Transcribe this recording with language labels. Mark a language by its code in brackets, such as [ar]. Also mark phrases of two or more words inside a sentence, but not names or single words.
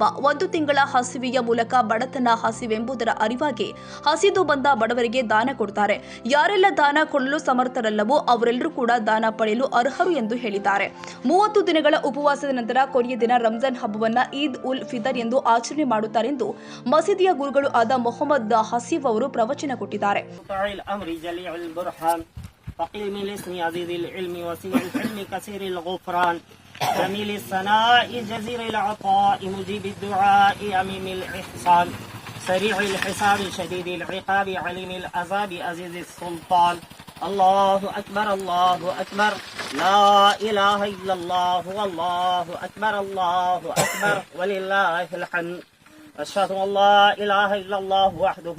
[kn] ಒಂದು ತಿಂಗಳ ಹಸಿವೆಯ ಮೂಲಕ ಬಡತನ ಹಸಿವೆಂಬುದರ ಅರಿವಾಗಿ ಹಸಿದು ಬಂದ ಬಡವರಿಗೆ ದಾನ ಕೊಡ್ತಾರೆ. ಯಾರೆಲ್ಲ ದಾನ ಕೊಡಲು ಸಮರ್ಥರಲ್ಲವೋ ಅವರೆಲ್ಲರೂ ಕೂಡ ದಾನ ಪಡೆಯಲು ಅರ್ಹರು ಎಂದು ಹೇಳಿದ್ದಾರೆ. 30 ದಿನಗಳ ಉಪವಾಸದ ನಂತರ ಕೊನೆಯ ದಿನ ರಂಜಾನ್ ಹಬ್ಬವನ್ನ ಈದ್ ಉಲ್ ಫಿತರ್ ಎಂದು ಆಚರಣೆ ಮಾಡುತ್ತಾರೆಂದು ಮಸೀದಿಯ ಗುರುಗಳು ಆದ ಮೊಹಮ್ಮದ್ ಹಸೀಫ್ ಅವರು ಪ್ರವಚನ ಕೊಟ್ಟಿದ್ದಾರೆ. [ar] فقيل من الاسم عزيز العلم وسيع الحلم كثير الغفران جميل الثناء جزير العطاء مجيب الدعاء أميم الإحسان سريع الحساب شديد العقاب عليم العذاب عزيز السلطان الله أكبر لا إله إلا الله والله أكبر ولله الحمد أشهد أن لا إله إلا الله وحده